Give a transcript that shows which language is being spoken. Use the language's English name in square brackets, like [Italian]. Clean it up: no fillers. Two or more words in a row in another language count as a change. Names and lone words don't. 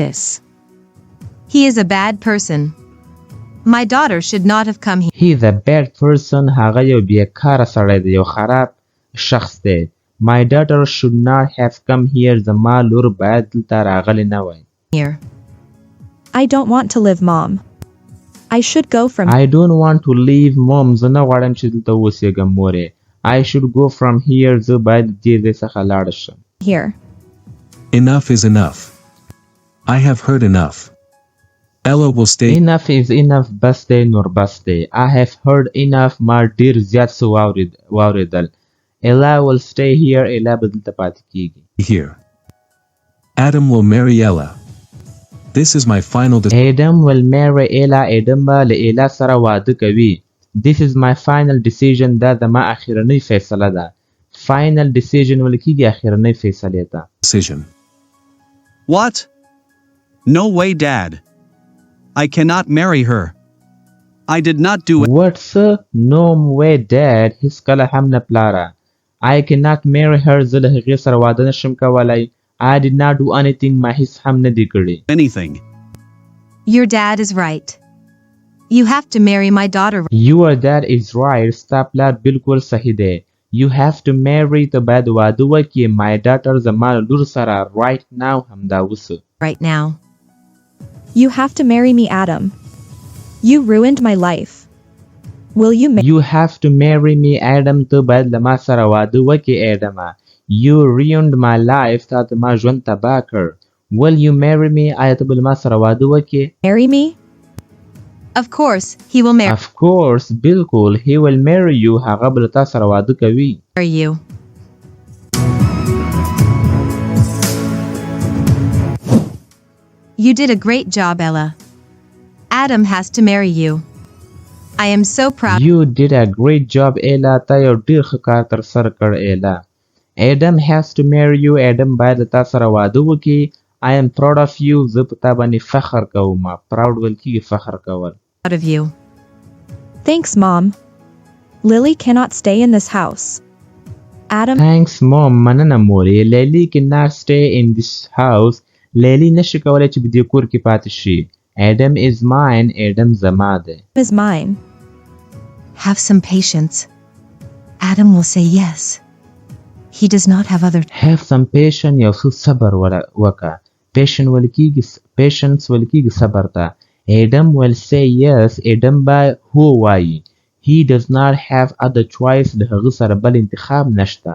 [English] He is a bad person. My daughter should not have come here. He is a bad person. [Pashto] هغه یو بیکاره سړی دی. یو خراب شخص دی. [English] My daughter should not have come here. [Pashto] زما لور باید دلته راغلی نه وای. [English] Here. I don't want to live, Mom. I should go from I don't want to leave, Mom. [Pashto] زه نه غواړم چې دلته اوسېږم مورې. [English] I should go from here. [Pashto] زه باید دې ځای څخه لاړ شم. [English] here. Enough is enough. I have heard enough. Ella will stay. Enough is enough. [Pashto] بس دی نور بس دی. [English] I have heard enough. [Pashto] ما ډېر زیات څه واورېدل. [English] Ella will stay here. [Pashto] Ella به دلته پاتې کېږي. [English] Here. Adam will marry Ella. This is my final decision. Adam will marry Ella. [Pashto] Adam به له Ella سره واده کوي. [English] This is my final decision. [Pashto] دا زما اخرنۍ فیصله ده. [English] Final decision [Pashto] ویل کېږي اخرنۍ فیصلې ته. [English] Decision. What? No way, Dad. I cannot marry her. I did not do it. What, sir? No way, Dad. [Pashto] هیڅ کله هم نه پلاره. [English] I cannot marry her. [Pashto] زه له هغې سره واده نشم کولی. [English] I did not do anything. [Pashto] ما هیڅ هم نه دي کړي. [English] Anything. Your dad is right. You have to marry my daughter. Your dad is right. [Pashto] ستا پلار بالکل صحیح دی. [English] You have to marry. [Pashto] ته باید واده وکړې. [English] My daughter [Pashto] زما لور سره [English] right now [Pashto] همدا اوس. [English] Right now. You have to marry me, Adam. You ruined my life. Will you You have to marry me, Adam. [Pashto] ته باید له ما سره واده وکړې Adam. [English] You ruined my life. [Pashto] تا ته ما ژوند تباه کړ. [English] Will you marry me? [Pashto] آیا ته به له ما سره واده وکړې؟ [English] marry me? Of course, he will marry Of course, بالکل. He will marry you. [Pashto] هغه به له تا سره واده کوي. [English] you. You did a great job, Ella. Adam has to marry you. I am so proud. You did a great job, Ella. [Pashto] تا یو ډېر ښه کار تر سره کړ Ella. [English] Adam has to marry you. [Pashto] Adam باید له تا سره واده وکړي. [English] I am proud of you. [Pashto] زه په تا باندې فخر کوم. Proud ویل کېږي فخر کول. [English] Proud of you. Thanks, Mom. Lily cannot stay in this house. Adam Thanks, Mom. [Pashto] مننه مورې. [English] Lily cannot stay in this house. [Pashto] Lily نشي کولی چې په دې کور کې پاتې شي. [English] Adam is mine. [Pashto] Adam زما دی. [English] is mine. Have some patience. Adam will say yes. He does not have other. have some patience [Pashto] یو څه صبر وکړه patience ویل کېږي صبر ته [English] Adam will say yes [Pashto] Adam به هو وایي [English] he does not have other choice [Pashto] د هغه سره بل انتخاب نشته